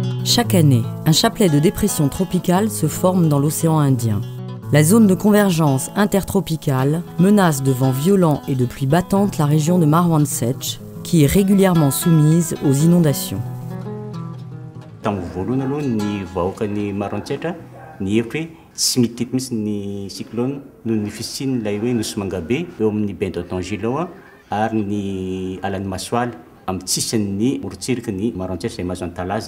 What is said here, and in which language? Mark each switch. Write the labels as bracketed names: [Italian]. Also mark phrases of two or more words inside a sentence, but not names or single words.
[French] Chaque année, un chapelet de dépression tropicale se forme dans l'océan Indien. La zone de convergence intertropicale menace de vents violents et de pluies battantes la région de Marwan Sech, qui est régulièrement soumise aux inondations. [Malagasy] Tsy mitety mihitsy ny cyclone noho ny fisiany ilay hoe nosy mangabe eo amin'ny bain d'Otangilo ary ny alan'ny Masoaly amin'ny tsisan'ny morotsiraka ny Maroantsetra izay mahazo antalaza.